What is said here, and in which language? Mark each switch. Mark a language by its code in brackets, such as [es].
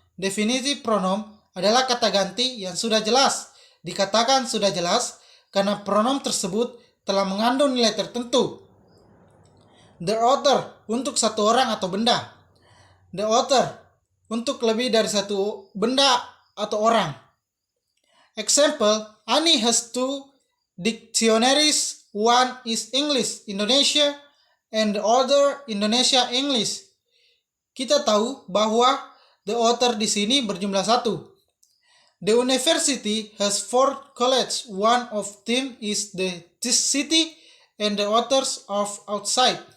[id] Definisi pronom adalah kata ganti yang sudah jelas. Dikatakan sudah jelas karena pronom tersebut telah mengandung nilai tertentu. The other untuk satu orang atau benda. The other untuk lebih dari satu benda atau orang. [en] Example, Ani has 2 dictionaries. One is English Indonesia and the other Indonesia English. [id] Kita tahu bahwa the other di sini berjumlah 1. [en] The university has 4 colleges. One of them is this city and the others of outside.